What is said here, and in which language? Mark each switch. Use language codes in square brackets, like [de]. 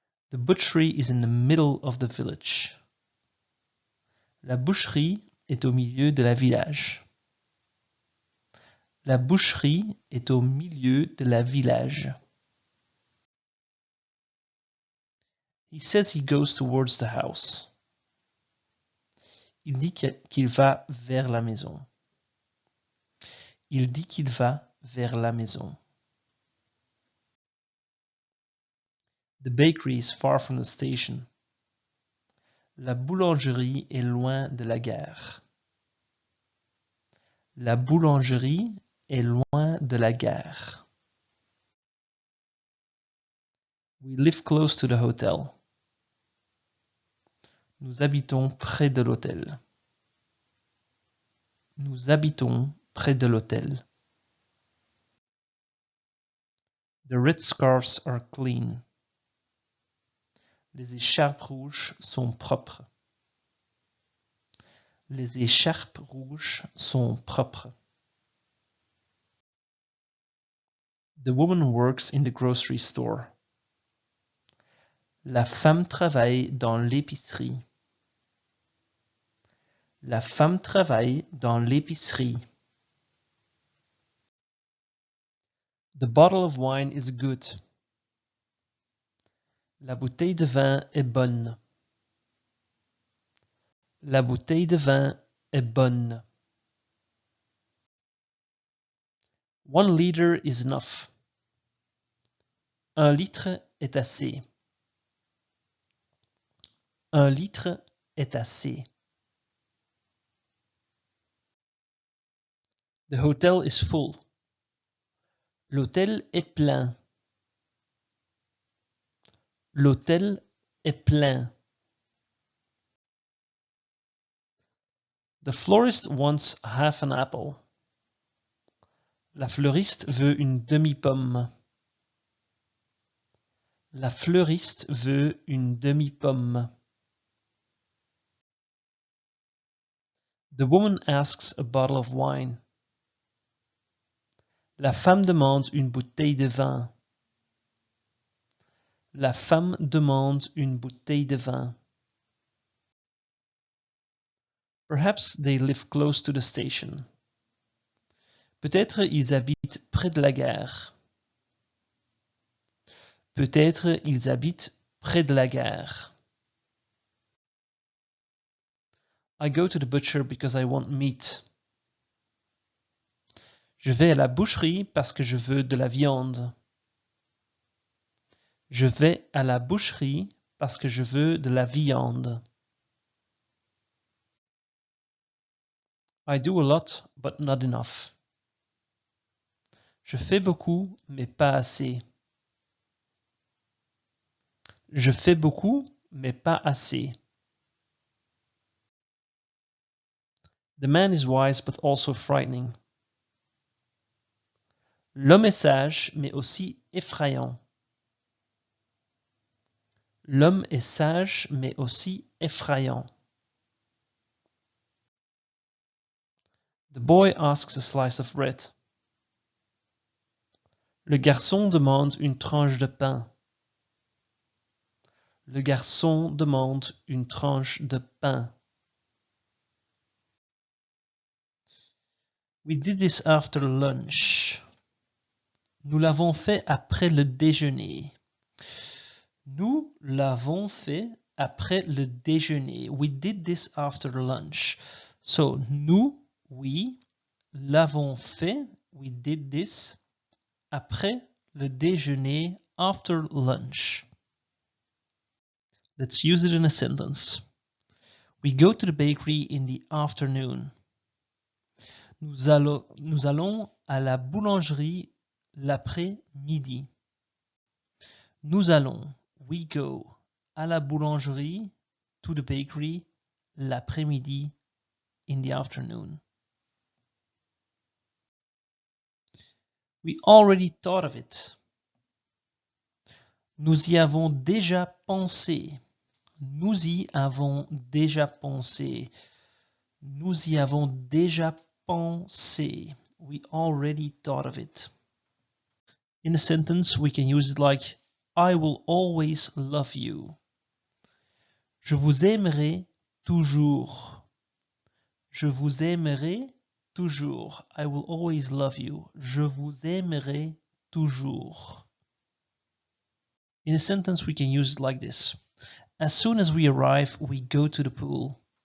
[en] The butchery is in the middle of the village. [fr] La boucherie est au milieu de la village. La boucherie est au milieu de la village. [en] He says he goes towards the house. [fr] Il dit qu'il va vers la maison. Il dit qu'il va vers la maison. [en] The bakery is far from the station. [fr] La boulangerie est loin de la gare. La boulangerie est loin de la gare. [en] We live close to the hotel. [fr] Nous habitons près de l'hôtel. Nous habitons près de l'hôtel. [en] The red scarves are clean. [fr] Les écharpes rouges sont propres. Les écharpes rouges sont propres. [en] The woman works in the grocery store. [fr] La femme travaille dans l'épicerie. La femme travaille dans l'épicerie. [en] The bottle of wine is good. [fr] La bouteille de vin est bonne. La bouteille de vin est bonne. [en] 1 liter is enough. [fr] 1 litre est assez. 1 litre est assez. [en] The hotel is full. [fr] L'hôtel est plein. L'hôtel est plein. [en] The florist wants half an apple. [fr] La fleuriste veut une demi-pomme. La fleuriste veut une demi-pomme. [en] The woman asks a bottle of wine. [fr] La femme demande une bouteille de vin. La femme demande une bouteille de vin. [en] Perhaps they live close to the station. [fr] Peut-être ils habitent près de la gare. Peut-être ils habitent près de la gare. [en] I go to the butcher because I want meat. [fr] Je vais à la boucherie parce que je veux de la viande. Je vais à la boucherie parce que je veux de la viande. [en] I do a lot, but not enough. [fr] Je fais beaucoup, mais pas assez. Je fais beaucoup, mais pas assez. [en] The man is wise, but also frightening. [fr] L'homme est sage, mais aussi effrayant. L'homme est sage, mais aussi effrayant. [en] The boy asks a slice of bread. [fr] Le garçon demande une tranche de pain. Le garçon demande une tranche de pain. [en] We did this after lunch. [fr] Nous l'avons fait après le déjeuner. Nous l'avons fait après le déjeuner. [en] We did this after lunch. So, [fr] nous, [en] we, [fr] l'avons fait, [en] we did this [fr] après le déjeuner, [en] after lunch. Let's use it in a sentence. We go to the bakery in the afternoon. [fr] Nous allons à la boulangerie l'après-midi. Nous allons, [en] we go, [fr] à la boulangerie, [en] to the bakery, [fr] l'après-midi, [en] in the afternoon. We already thought of it. [fr] Nous y avons déjà pensé. Nous y avons déjà pensé. Nous y avons déjà pensé. [en] We already thought of it. In a sentence, we can use it like I will always love you. [fr] Je vous aimerai toujours. Je vous aimerai toujours. [en] I will always love you. [fr] Je vous aimerai toujours. [en] In a sentence, we can use it like this. As soon as we arrive, we go to the pool.